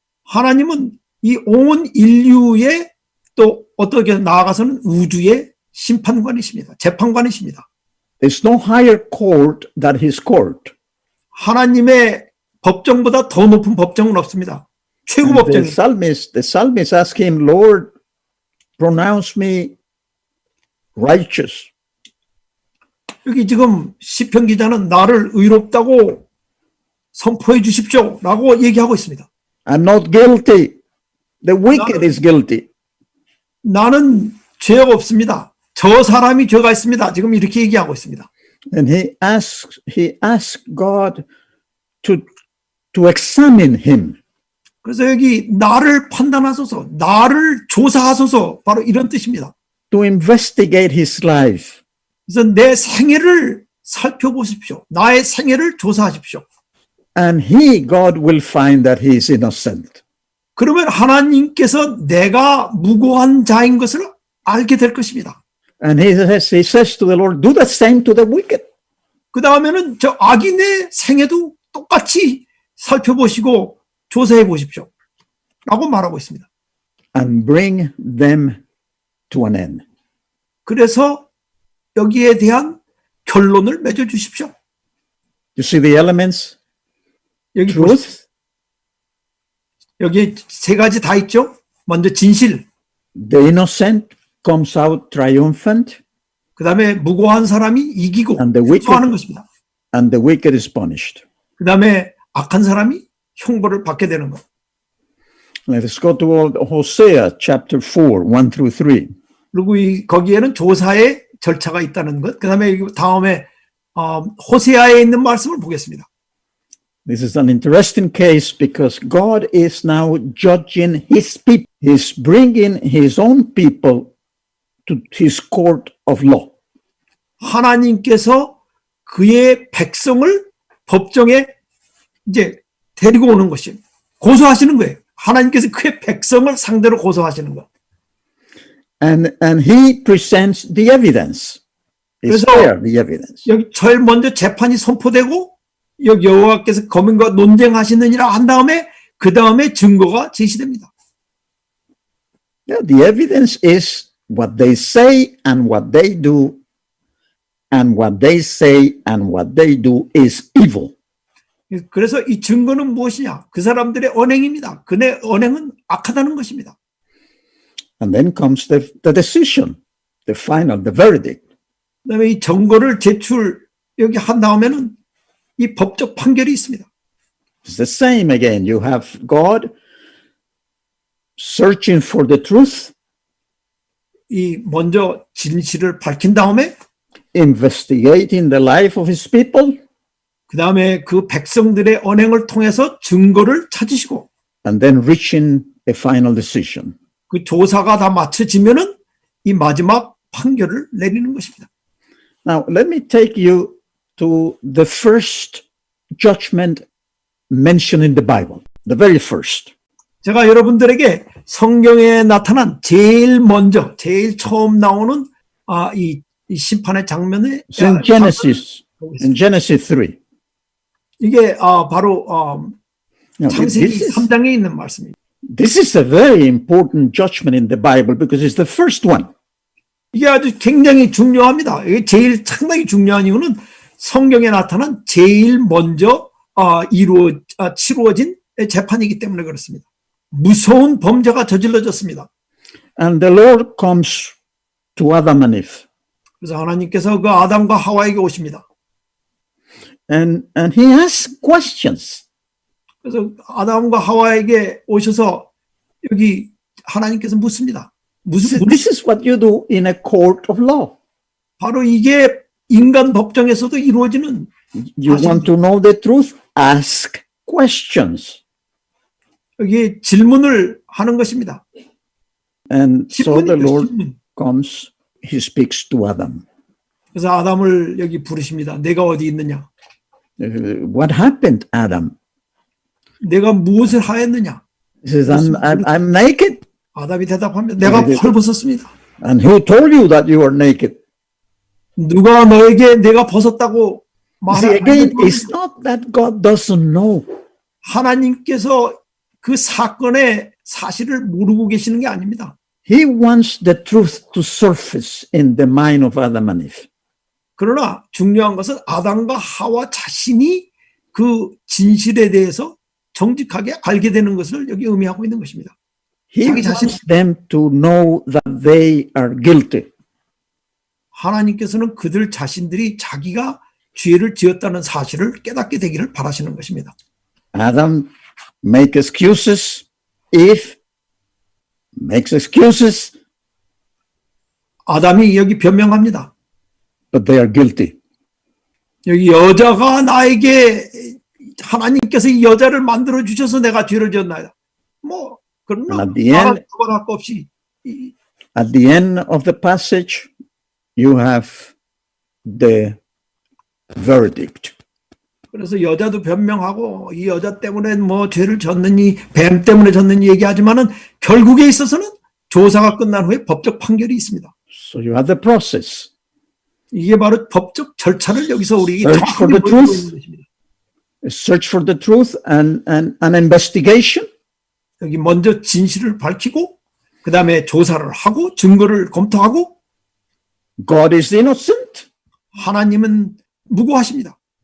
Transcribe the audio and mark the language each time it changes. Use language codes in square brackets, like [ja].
[ko] 하나님은 이 온 인류의 또 어떻게 나아가서는 우주의 심판관이십니다. 재판관이십니다. [en] There's no higher court than his court. [ko] 하나님의 법정보다 더 높은 법정은 없습니다. 최고 [en] And [ko] 법정입니다. [en] the psalmist asked him, Lord, pronounce me righteous. [ko] 여기 지금 시편 기자는 나를 의롭다고 선포해 주십시오라고 얘기하고 있습니다. [en] I'm not guilty. The wicked is guilty. [ko] 나는 죄가 없습니다. 저 사람이 죄가 있습니다. 지금 이렇게 얘기하고 있습니다. [en] And he asked God to examine him. [ko] 그래서 여기 나를 판단하소서, 나를 조사하소서, 바로 이런 뜻입니다. [en] To investigate his life. [ko] 그래서 내 생애를 살펴보십시오. 나의 생애를 조사하십시오. [en] And God will find that he is innocent. [ko] 그러면 하나님께서 내가 무고한 자인 것을 알게 될 것입니다. [en] And he says to the Lord, do the same to the wicked. [ko] 그 다음에는 저 악인의 생애도 똑같이 살펴보시고 조사해 보십시오. 라고 말하고 있습니다. [en] And bring them to an end. [ko] 그래서 여기에 대한 결론을 맺어 주십시오. [en] You see the elements? [ko] 여기 [en] Truth, [ko] 여기 세 가지 다 있죠. 먼저 진실, [en] the innocent comes out triumphant, [ko] 그 다음에 무고한 사람이 이기고 [en] And the wicked- [ko] 승소하는 것입니다. [en] and the wicked is punished. [ko] 그 다음에 악한 사람이 형벌을 받게 되는 것. [en] Let's go to Hosea chapter 4, 1 through 3. [ko] 그리고 거기에는 조사의 절차가 있다는 것. 그 다음에 다음에 호세아에 있는 말씀을 보겠습니다. [en] This is an interesting case because God is now judging his people. He's bringing his own people to his court of law. [ko] 하나님께서 그의 백성을 법정에 이제 데리고 오는 것이 고소하시는 거예요. 하나님께서 그의 백성을 상대로 고소하시는 것. [en] And he presents the evidence. It's [ko] 그래서 [en] there, the evidence. [ko] 여기 제일 먼저 재판이 선포되고 여기 여호와께서 검인과 논쟁하시느니라 한 다음에 그 다음에 증거가 제시됩니다. [en] Yeah, the evidence is what they say and what they do, and what they say and what they do is evil. [ko] 그래서 이 증거는 무엇이냐? 그 사람들의 언행입니다. 그의 언행은 악하다는 것입니다. [en] And then comes the decision, the final, the verdict. [ko] 그다음에 이 증거를 제출 여기 한 다음에는 이 법적 판결이 있습니다. [en] It's the same again. You have God searching for the truth, [ko] 이 먼저 진실을 밝힌 다음에 [en] investigating the life of his people, [ko] 그 다음에 그 백성들의 언행을 통해서 증거를 찾으시고 [en] and then reaching a final decision. [ko] 그 조사가 다 마쳐지면은 이 마지막 판결을 내리는 것입니다. [en] Now, let me take you to the first judgment mentioned in the Bible, the very first. [ko] 제가 여러분들에게 성경에 나타난 제일 먼저, 제일 처음 나오는 이 심판의 장면에 [en] It's in Genesis, [ko] 보겠습니다. [en] in Genesis 3. [ko] 이게 바로 [en] Now, [ko] 창세기 3장에 있는 말씀입니다. [en] this is a very important judgment in the Bible because it's the first one. [ko] 이게 아주 굉장히 중요합니다. 이게 제일 상당히 중요한 이유는 성경에 나타난 제일 먼저 치루어진 재판이기 때문에 그렇습니다. 무서운 범죄가 저질러졌습니다. [en] And the Lord comes to Adam and Eve. [ko] 그래서 하나님께서 그 아담과 하와에게 오십니다. [en] And he asks questions. [ko] 그래서 아담과 하와에게 오셔서 여기 하나님께서 묻습니다. [en] This is what you do in a court of law. [ko] 바로 이게 인간 법정에서도 이루어지는 [en] You want to know the truth? Ask questions. [ko] 여기 질문을 하는 것입니다. [en] And so the [ko] 질문이죠, [en] Lord [ko] 질문. [en] comes, he speaks to Adam. [ko] 그래서 아담을 여기 부르십니다. 내가 어디 있느냐? [en] What happened, Adam? [ko] 내가 무엇을 하였느냐? [en] He says, I'm naked. [ko] 아담이 대답합니다. 내가 헐벗었습니다. [en] And who told you that you are naked? [ko] 누가 너에게 내가 벗었다고 [en] See, again, [ko] 말하는 [en] it's not that God doesn't know. [ko] 하나님께서 그 사건의 사실을 모르고 계시는 게 아닙니다. [en] He wants the truth to surface in the mind of Adam and Eve. [ko] 그러나 중요한 것은 아담과 하와 자신이 그 진실에 대해서 정직하게 알게 되는 것을 여기 의미하고 있는 것입니다. [en] He [ko] 자기 자신- [en] wants them to know that they are guilty. [ko] 하나님께서는 그들 자신들이 자기가 죄를 지었다는 사실을 깨닫게 되기를 바라시는 것입니다. [en] Adam make excuses. Eve makes excuses, [ko] 아담이 여기 변명합니다. [en] but they are guilty. [ko] 여기 여자가 나에게 하나님께서 이 여자를 만들어 주셔서 내가 죄를 지었나이다. 뭐 그러나 [en] And at the end- [ko] 두말할 거 없이 [en] At the end of the passage, you have the verdict. [ko] 그래서 여자도 변명하고 이 여자 때문에 뭐 죄를 졌느니 뱀 때문에 졌느니 얘기하지만은 결국에 있어서는 조사가 끝난 후에 법적 판결이 있습니다. [en] So you have the process. [ko] 이게 바로 법적 절차를 여기서 우리에게 [en] Search for [ko] 정확하게 [en] the [ko] 보여주고 [en] truth. [ko] 있는 것입니다. [en] A search for the truth and an investigation. [ko] 여기 먼저 진실을 밝히고 그 다음에 조사를 하고 증거를 검토하고 [en] God is innocent [ko] 하나님은 무고하십니다.